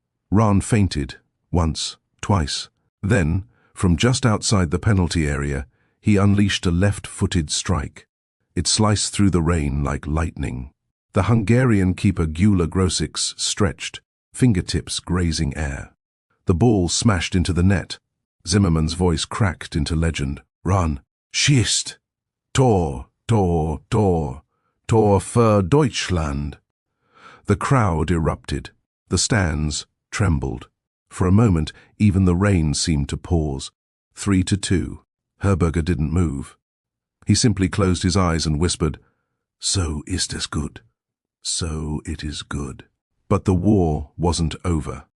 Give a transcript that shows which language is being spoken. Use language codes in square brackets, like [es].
[en] Rahn feinted, once, twice. Then, from just outside the penalty area, he unleashed a left-footed strike. It sliced through the rain like lightning. The Hungarian keeper Gyula Grosics stretched, fingertips grazing air. The ball smashed into the net. Zimmermann's voice cracked into legend. [de] "Rahn, schießt! Tor, Tor, Tor, Tor für Deutschland!" [en] The crowd erupted. The stands trembled. For a moment, even the rain seemed to pause. 3-2. Herberger didn't move. He simply closed his eyes and whispered, [de] "So ist es gut. [en] So it is good." But the war wasn't over.